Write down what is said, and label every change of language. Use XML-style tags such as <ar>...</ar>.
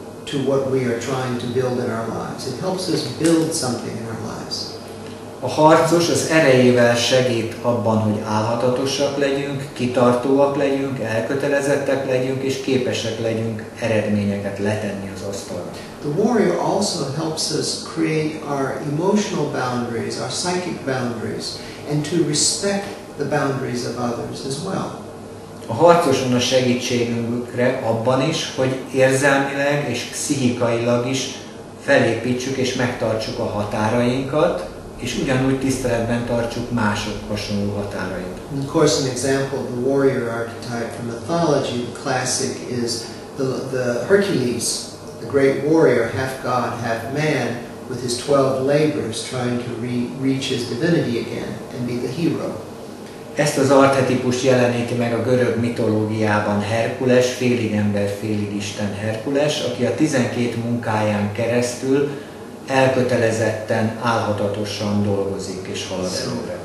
<en>to what we are trying to build in our lives. It helps us build something in our lives.</en> <hu>A harcos az erejével segít abban, hogy állhatatosak legyünk, kitartóak legyünk, elkötelezettek legyünk, és képesek legyünk eredményeket letenni az asztalra.</hu> <en>The warrior also helps us create our emotional boundaries, our psychic boundaries, and to respect the boundaries of others as well.</en> <hu>A harcoson a segítségünkre abban is, hogy érzelmileg és pszichikailag is felépítsük és megtartsuk a határainkat, és ugyanúgy tiszteletben tartsuk mások hasonló határait.</hu> <en>And of course, an example of the warrior archetype from mythology, the classic, is the Hercules, the great warrior, half god, half man, with his 12 labors trying to reach his divinity again and be the hero.</en> <hu>Ezt az archetipust jeleníti meg a görög mitológiában Herkules, félig ember, félig isten Herkules, aki a 12 munkáján keresztül elkötelezetten, álhatatosan dolgozik és halad előre.</hu>